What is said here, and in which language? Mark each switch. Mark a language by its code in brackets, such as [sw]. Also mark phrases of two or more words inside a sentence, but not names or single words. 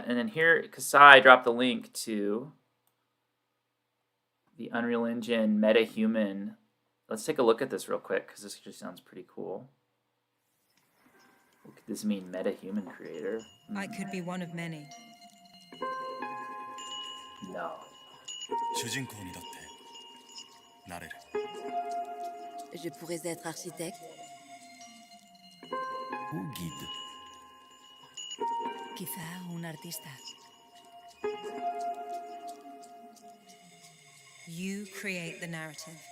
[en] And then here, Kasai dropped the link to the Unreal Engine MetaHuman. Let's take a look at this real quick because this just sounds pretty cool. What could this mean, MetaHuman creator? I could be one of many. No. [ja] 主人公にだってなれる [fr] Je pourrais être architecte. Ou guide. [es] Quizá un artista. [en] You create the narrative.